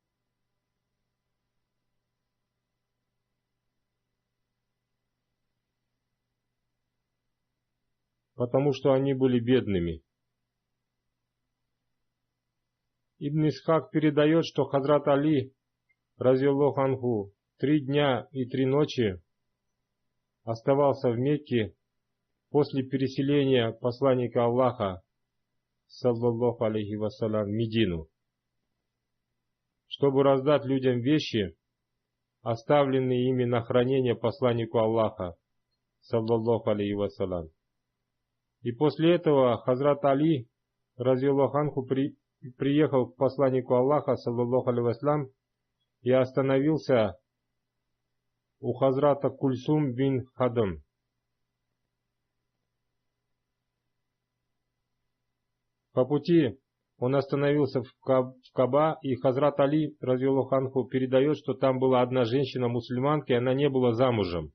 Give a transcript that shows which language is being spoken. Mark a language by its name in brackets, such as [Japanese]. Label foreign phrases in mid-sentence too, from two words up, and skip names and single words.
[Russian] Потому что они были бедными. Ибн Исхак передает, что Хазрат Али, [Arabic] رضي الله عنه, [Russian] 3 дня и 3 ночи оставался в Мекке после переселения посланника Аллаха, [Arabic] صلى الله عليه وسلم, [Russian] в Медину, чтобы раздать людям вещи, оставленные ими на хранение посланнику Аллаха, [Arabic] صلى الله عليه وسلم. [Russian] И после этого Хазрат Али, [Arabic] رضي الله عنه, [Russian] приехал к посланнику Аллаха, [Arabic] صلى الله عليه وسلم, [Russian] и остановился у Хазрата Кульсум бин Хадам. По пути он остановился в Каба, и Хазрат Али, [Arabic] رضي الله عنه, [Russian] передает, что там была одна женщина-мусульманка, и она не была замужем.